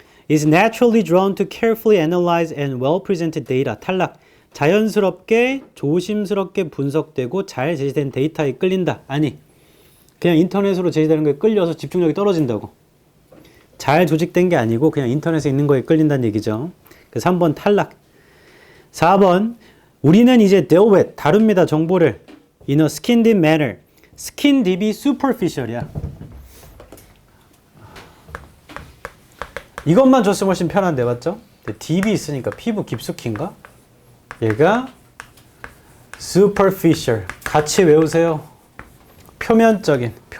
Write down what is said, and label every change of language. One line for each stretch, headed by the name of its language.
English: is naturally drawn to carefully analyze and well presented data.
Korean: 탈락. 자연스럽게 조심스럽게 분석되고 잘 제시된 데이터에 끌린다. 아니. 그냥 인터넷으로 제시되는 거에 끌려서 집중력이 떨어진다고. 잘 조직된 게 아니고 그냥 인터넷에 있는 거에 끌린다는 얘기죠. 그래서 3번 탈락. 4번 우리는 이제
English: deal with,
Korean: 다룹니다. 정보를.
English: in a skin deep manner.
Korean: skin deep이 superficial이야. 이것만 줬으면 훨씬 편한데 맞죠? deep이 있으니까 피부 깊숙이인가? 얘가 superficial. 같이 외우세요. 표면적인.